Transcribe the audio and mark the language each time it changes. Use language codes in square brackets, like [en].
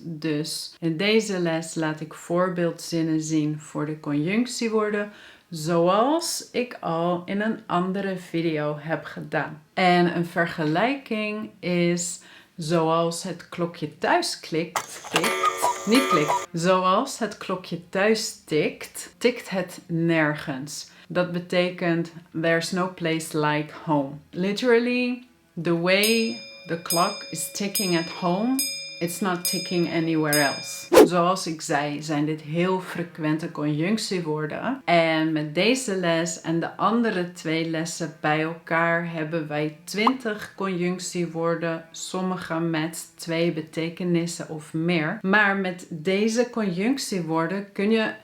[nl] Dus in deze les laat ik voorbeeldzinnen zien voor de conjunctiewoorden, zoals ik al in een andere video heb gedaan. En een vergelijking is zoals het klokje thuis niet klikt. Zoals het klokje thuis tikt, tikt het nergens. Dat betekent [en] there's no place like home. Literally, the way the clock is ticking at home, it's not ticking anywhere else. [nl] Zoals ik zei, zijn dit heel frequente conjunctiewoorden. En met deze les en de andere 2 lessen bij elkaar hebben wij 20 conjunctiewoorden. Sommige met 2 betekenissen of meer. Maar met deze conjunctiewoorden kun je